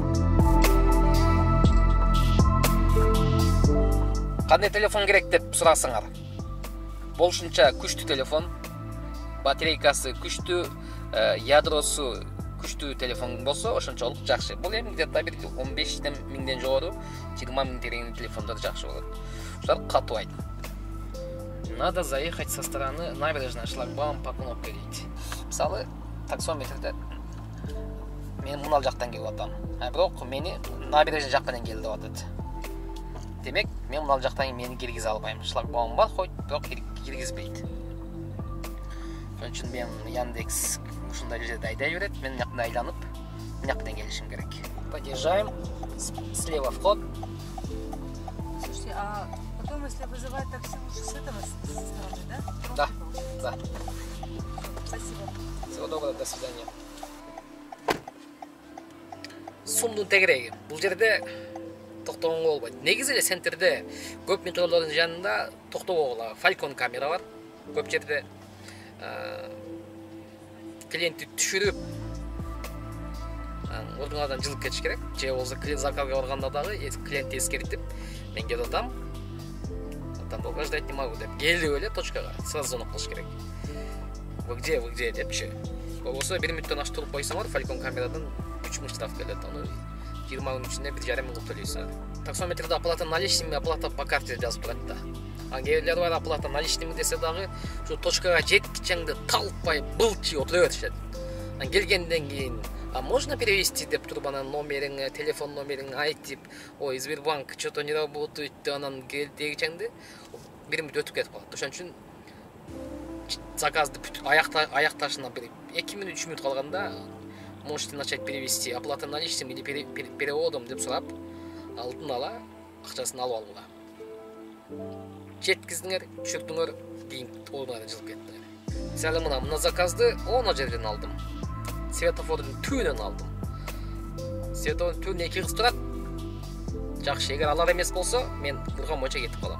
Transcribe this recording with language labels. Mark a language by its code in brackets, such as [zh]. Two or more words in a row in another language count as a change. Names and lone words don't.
[ky] Кандай телефон керек деп сурасаңар. Болушунча күчтүү телефон, батарейкасы күчтүү, ядросу күчтүү телефон болсо, ошончолук жакшы. Бул эми где-то 15 миңден жогору 20 миң тегенин телефондор жакшы болот. Ушулар катыбайт. [ru] Надо заехать со стороны набережной, шлагбаум по кнопке дейт. [ky] Мисалы, таксометрде мен мынал жактан келип атам. Бирок мени набережный жактан келди деп атат. Демек, мен мынал жактан мени киргизе албайм. Шлагбаум бар, хоть бирок киргизбейт. Ошон үчүн мен Яндекс ушундай жерде айдай берет, мен жакында айланып, жактан келишим керек. [ru] Подъезжаем, слева вход. Слушайте, а потом, если вызывать такси, лучше с этого стороны, да? Да, да. Спасибо. Всего доброго, до свидания. [ky] Сумдун тегереги. Бул жерде токтогонго болбойт. Негизи эле центрде көп метролордун жанында токтобогула Falcon камера бар. Көп жерде клиентти түшүрүп ордуңардан жылып кетиш керек. Же болсо заказга барганда дагы клиентти эскертип, мен келип атам, [ru] долго ждать не могу [ky] деп келип эле точкага [ru] сразу звонок [ky] кылыш керек. [ru] Вы где депчи. [ky] Болбосо 1 мүнөттөн ашып туруп койсоңор, Falcon камерадан 3 миң штраф келет. Аны 20 күн ичинде 1,5 миң кылып төлөйсүңөр. [ru] Таксометрде оплата наличными, оплата по карте [ky] жазып турат да. Кээрлер бар [ru] оплата наличными [ky] десе дагы ушу точкага жеткичеңде талпай былчы отура беришет. Келгенден кийин [ru] можно перевести [ky] деп туруп анан номериңе, телефон номериңи айтып, ой, Сбербанк [ru] что-то не работает, [ky] анан келдегичеңде 1 мүнөт өтүп кетип калат. Ошон үчүн заказды аякташына 2 мүнөт, 3 мүнөт калганда [ru] можете начать перевести оплата наличными или переводом [ky] деп сурап, алдын ала акчасын алып алууга. Жеткиздиңер, түшүрдүңөр, кийин ордуңардан жылып кеттиңер. Мисалы мына заказды оно жерден алдым. Светофордун түбүнөн алдым. Светофордун түбүнө 2 кыз турат. Жакшы, эгер алар эмес болсо, мен бурган боюнча кетип калам.